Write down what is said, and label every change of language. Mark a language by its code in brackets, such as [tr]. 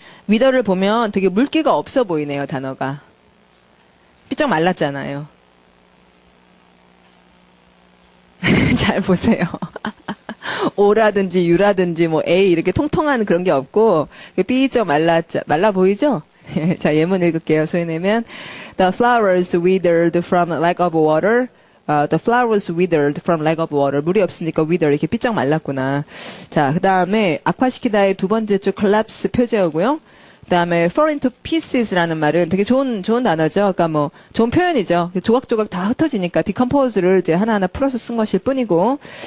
[ko] wither를 보면 되게 물기가 없어 보이네요. 단어가. 삐쩍 말랐잖아요. 잘 보세요. O라든지 U라든지 뭐 A 이렇게 통통한 그런 게 없고 삐쩍 말라 보이죠? 자, 예문 읽을게요. 소리 내면 [en] The flowers withered from lack of water. The flowers withered from lack of water. [ko] 물이 없으니까 wither 이렇게 삐쩍 말랐구나. 자, 그 다음에 악화시키다의 두 번째 줄 collapse 표제어고요. 그다음에 [en] fall into pieces [ko] 라는 말은 되게 좋은 단어죠. 그러니까 뭐 좋은 표현이죠. 조각조각 다 흩어지니까 decompose를 이제 하나하나 풀어서 쓴 것일 뿐이고.